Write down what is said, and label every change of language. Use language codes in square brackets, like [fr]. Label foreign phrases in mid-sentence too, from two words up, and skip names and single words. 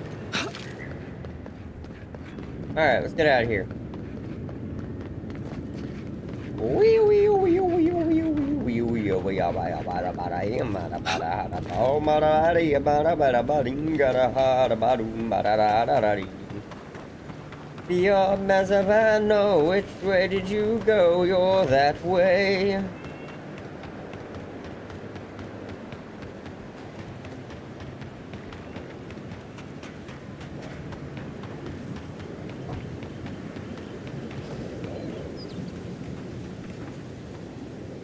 [en] Alright, let's get out of here. Wee wee wee wee wee wee wee wee bada bada bada bada bada oh bada bada bada bada bada bada bada bada. You're massive, I know. Which way did you go? You're that way. Follow